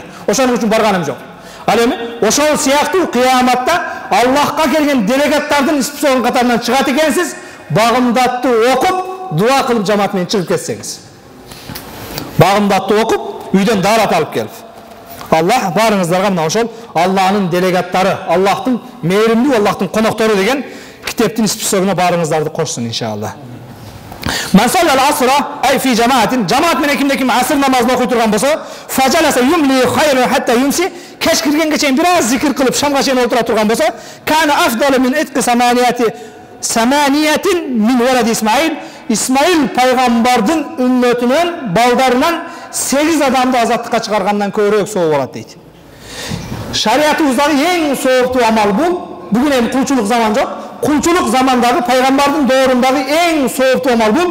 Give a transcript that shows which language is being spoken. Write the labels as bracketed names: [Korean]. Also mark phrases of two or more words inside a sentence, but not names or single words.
[Kyrgyz] Ошону үчүн барганым жок. Ал эми ошол сыяктуу кыяматта Аллахка келген делегаттардын списогунун катарынан чыгат экенсиз, багымдатты окуп, дуа кылып жамаат менен чыгып кетсеңиз. Багымдатты окуп, үйдөн дарат алып келип. Аллах барыңыздарга мына ошол Аллахнын делегаттары, Аллахтын мээримдүү, Аллахтын коноктору деген китептин списогуна барыңыздарды кошсун иншалла. [Arabic] من صلى العصر أي في جماعة, [Kyrgyz] jamaat менен кимде ким аср намазын окуй турган болсо, [Arabic] فجلس يملي خيرا حتى يمسي, [Kyrgyz] кеш киргенге чейин бир аз зикир кылып шамга чейин отура турган болсо, [Arabic] كان أفضل من عتق ثمانية من ولد إسماعيل, [Kyrgyz] Исмаил пайгамбардын үммөтүнөн, балдарынан 8 адамды азаттыкка чыгаргандан көбүрөөк соо болот дейт. Шариятыбыздагы эң сооптуу амал бул. Бүгүн эми кулчулук заман жок. Кулчулук замандагы пайгамбардын доорундагы эң сооптуу амал бул.